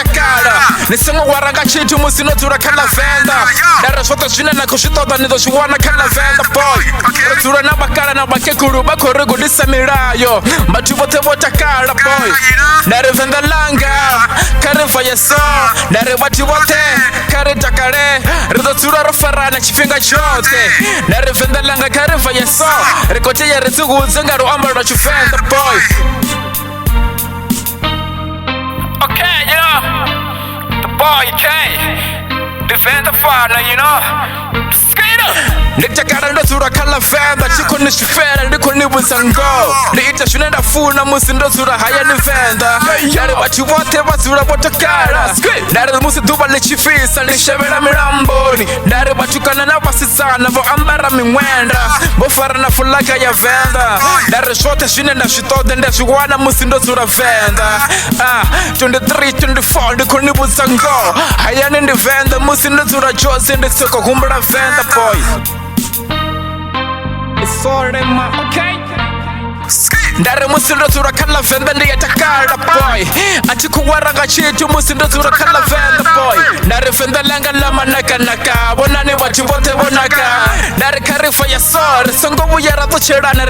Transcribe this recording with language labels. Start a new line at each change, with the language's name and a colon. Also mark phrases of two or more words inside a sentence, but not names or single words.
Venda: takala ni songo wara nga tshithu musi no dzula kha la Venda ndari zwoṱhe zwine na khou zwi ṱoḓa ni ḓo zwi wana kha la Venda boy ri dzula na bakala na bakegulu vha khou ri gudisa milayo vhathu vhoṱhe vho takala boy ndari Venda langa kha riva ya so ndari vhathu vhoṱhe kha ri takale ri ḓo dzula ro farana tshifhinga tshoṱhe ndari Venda langa kha riva ya so ri khou tea ri dzihudze nga luambo lwa Tshivenḓa boy.
English: Okay, the boy K, the Venda fana,
Venda: Ndi takala ndo dzula kha la Venda tshikho ni zwifela ndi khou ni vhudza ngoho ndi ita zwine nda funa musi ndo dzula hayani Venda ndari vhathu vhoṱhe vha dzula vho takala ndari musi ḓuvha ḽi tshi fhisa ndi shevhela milamboni ndari vhatukana na vhasisana vho ambara miṅwenda vho fara na fuḽaga ya Venda ndari zwoṱhe zwine nda zwi ṱoḓa ndi zwi wana musi ndo dzula Venda 23 24 ndi khou ni vhudza ngoho hayani ndi Venda musi ndo dzula Jozi ndi sokou humbula Venda boy.
English: It's all in my okay?
Venda: Ndari musi ndo dzula kha la Venda ndi ya takala boy athi khou wara nga tshithu musi ndo dzula kha la Venda boy ndari Venda langa ḽa manakanaka vhonani vhathu vhoṱhe vho naka ndari kha riva ya so ri songo vhuya ra ṱutshelana ri